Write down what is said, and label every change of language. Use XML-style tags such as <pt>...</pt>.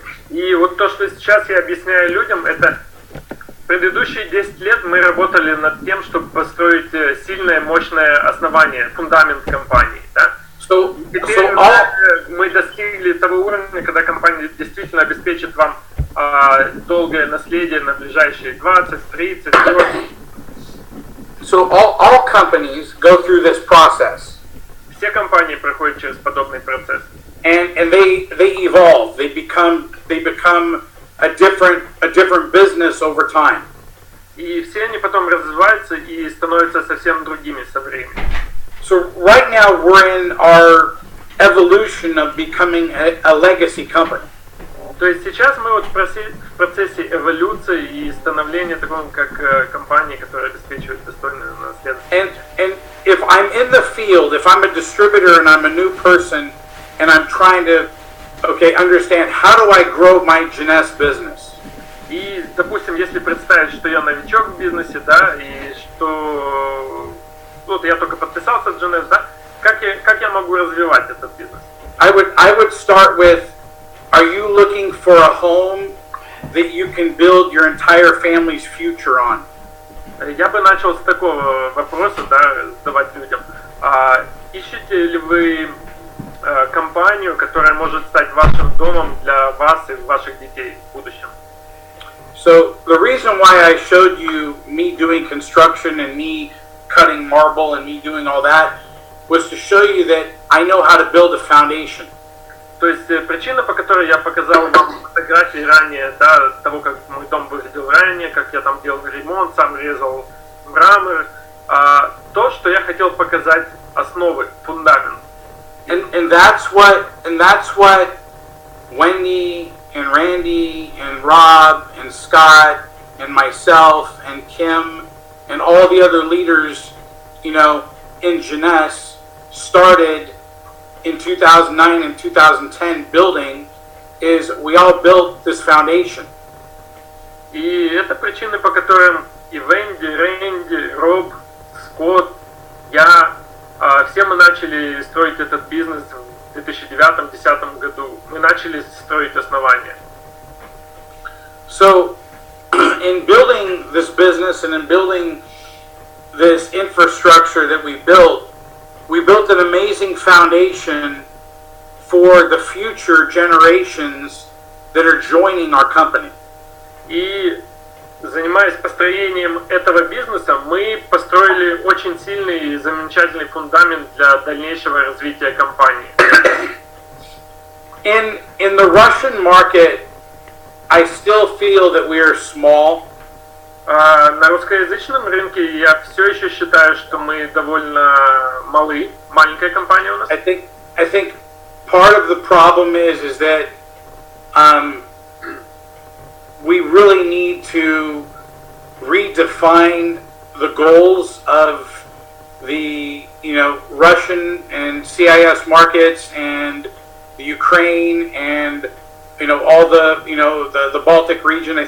<ru>И вот то, что сейчас я объясняю людям, это предыдущие 10 лет мы работали над тем, чтобы построить сильное, мощное основание, фундамент компании. Да? Теперь мы достигли того уровня, когда компания действительно обеспечит вам долгое наследие на ближайшие 20, 30, 40.</ru> <en>So all companies go through this process.</en> <ru>Все компании проходят через подобный процесс.</ru> <en>And they evolve. They become a different business over time.</en> <ru>И все они потом развиваются и становятся совсем другими со временем.</ru> <en>So right now we're in our evolution of becoming a legacy company.</en> <ru>То есть сейчас мы вот в процессе эволюции и становления такого, как компании, которая обеспечивает достойное наследство.</ru> <en>And if I'm in the field, if I'm a distributor and I'm a new person and I'm trying to understand how do I grow my Jeunesse business.</en> <ru>И, допустим, если представить, что я новичок в бизнесе, да, и что вот я только подписался в Jeunesse, да, как я могу развивать этот бизнес?</ru> <en>I would start with, are you looking for a home that you can build your entire family's future on?</en> <ru>Я бы начал с такого вопроса, да, задавать людям. Ищете ли вы компанию, которая может стать вашим домом для вас и ваших детей в будущем?</ru> <en>So the reason why I showed you me doing construction and me cutting marble and me doing all that was to show you that I know how to build a foundation.</en> <ru>То есть причина, по которой я показал вам фотографии ранее, да, того, как мой дом выглядел ранее, как я там делал ремонт, сам резал мрамор, то, что я хотел показать основы, фундамент.</ru> <en>And that's what Wendy and Randy and Rob and Scott and myself and Kim and all the other leaders, in Jeunesse started in 2009 and 2010 building, is we all built this foundation.</en> <ru>И это причины, по которым и Венди, Рэнди, Роб, Скотт, я, все мы начали строить этот бизнес в 2009-2010 году. Мы начали строить основания.</ru> <en>So, in building this business and in building this infrastructure that we built an amazing foundation for the future generations that are joining our company.</en> <ru>И занимаясь построением этого бизнеса, мы построили очень сильный и замечательный фундамент для дальнейшего развития компании.</ru> <en>In the Russian market, I still feel that we are small.</en> <ru>На русскоязычном рынке я все еще считаю, что мы довольно малы, маленькая компания у нас.</ru> <en>I think part of the problem is that we really need to redefine the goals of the Russian and CIS markets and the Ukraine and all the Baltic region.</en>